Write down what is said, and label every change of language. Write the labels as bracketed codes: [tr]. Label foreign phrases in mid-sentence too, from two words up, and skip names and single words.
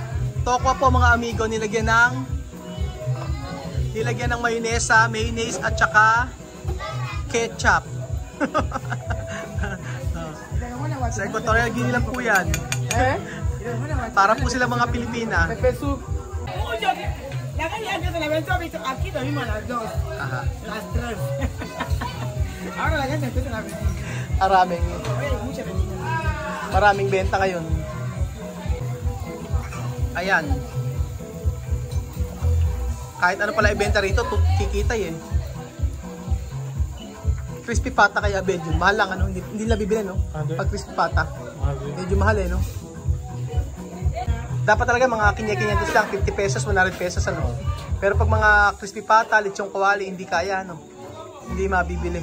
[tl] Tokwa po mga amigo, nilagyan ng mayonnaise at saka ketchup. Sa Equatorial Guinea lang po yan. Para po sila mga Pilipina. Pepe soup. [es] La calle antes de la venta, aquí dormimos a las 2. Aha. Las 3. Ahora la gente empieza a venir. [tl] Maraming benta ngayon. Ayan. Kahit ano pala ibenta rito, kikita Crispy pata kaya Beljun. Mahal lang hindi na bibili Pag crispy pata. Medyo mahal Dapat talaga mga kinya-kinyantos lang, 50 pesos, 100 pesos Pero pag mga crispy pata, lechong kawali, hindi kaya Hindi mabibili.